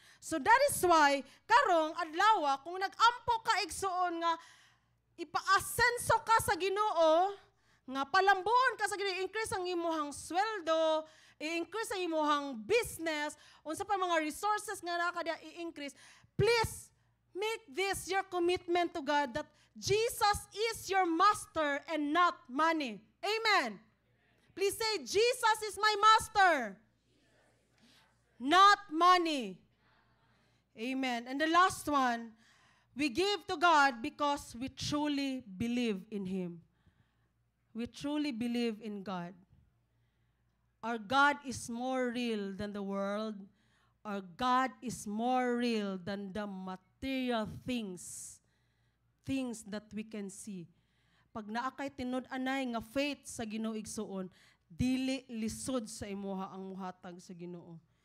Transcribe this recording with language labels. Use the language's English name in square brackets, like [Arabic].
[English] So that is why [Cebuano] karong adlaw kung nag-ampo ka igsuon nga ipaasenso ka sa Ginoo, nga palambuon ka sa Ginoo, increase ang imong sweldo, i-increase ang imong business, unsa pa mga resources nga nakada i-increase. [English] Please make this your commitment to God that Jesus is your master and not money. Amen. Please say, Jesus is my master, not money. Amen. And the last one, we give to God because we truly believe in Him. We truly believe in God. Our God is more real than the world. Our God is more real than the material things that we can see. [Cebuano] Pag naakay tinud-anay nga faith sa Ginoo igsuon, dili lisod sa imuha ang muhatag sa Ginoo.